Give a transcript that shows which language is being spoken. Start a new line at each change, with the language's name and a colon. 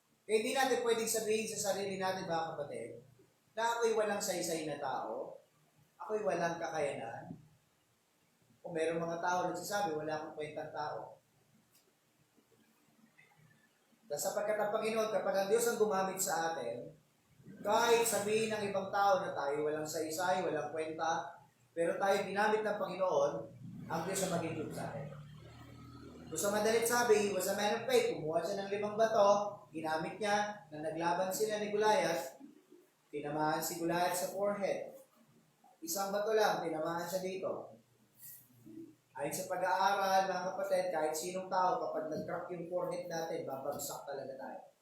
Filipino: Kaya hindi natin pwedeng sabihin sa sarili natin, mga kapatid, na ako'y walang saysay na tao, ako'y walang kakayanan, o merong mga tao nagsasabi, wala akong kwentang tao. Sapagkat ang Panginoon, kapag ang Diyos ang gumamit sa atin, kahit sabihin ng ibang tao na tayo walang saysay, walang kwenta, pero tayo ginamit ng Panginoon, ang Diyos ang magiging sa atin.
English: So
Filipino: sa madalit sabi,
English: he was a man of faith.
Filipino: Kumuha siya ng 5 bato, ginamit niya, na naglaban sila ni Goliath, tinamaan si Goliath sa forehead. Isang bato lang, tinamaan siya dito. Ayon sa pag-aaral, mga kapatid, kahit sinong tao, kapag nag-crack yung forehead natin, babagsak talaga tayo.